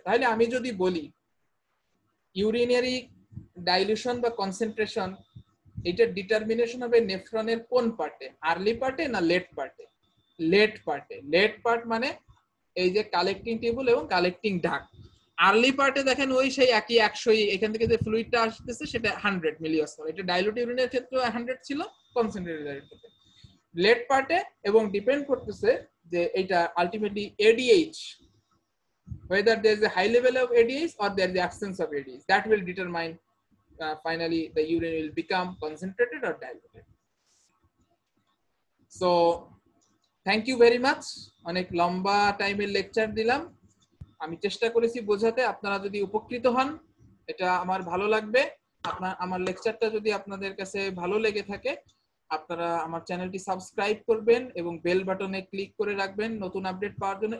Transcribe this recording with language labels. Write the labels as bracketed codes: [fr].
[bn] তাহলে আমি যদি বলি ইউরিনারি ডাইলিউশন বা কনসেন্ট্রেশন এটার ডিটারমিনেশন হবে নেফ্রনের কোন পার্টে, আর্লি পার্টে না লেট পার্টে? লেট পার্টে। লেট পার্ট মানে এই যে কালেক্টিং টিউবুল এবং কালেক্টিং ডাক। আর্লি পার্টে দেখেন ওই সেই একই 100, এখান থেকে যে ফ্লুইডটা আসতেছে সেটা 100 মিলিঅসমোল, এটা ডাইলুট ইউরিনের ক্ষেত্রে 100 ছিল, কনসেন্ট্রেটেড ক্ষেত্রে। লেট পার্টে এবং ডিপেন্ড করতেছে যে এটা ultimately ADH, [en] whether there is a high level of ADH or there is the absence of ADH, that will determine finally the urine will become concentrated or diluted. So thank you very much, [bn] অনেক লম্বা টাইমের lecture দিলাম, আমি চেষ্টা করেছি বোঝাতে, আপনারা যদি উপকৃত হন এটা আমার ভালো লাগবে। আমার লেকচারটা যদি আপনাদের কাছে ভালো লেগে থাকে আপনারা আমার চ্যানেলটি সাবস্ক্রাইব করবেন এবং বেল বাটনে ক্লিক করে রাখবেন নতুন আপডেট পাওয়ার জন্য।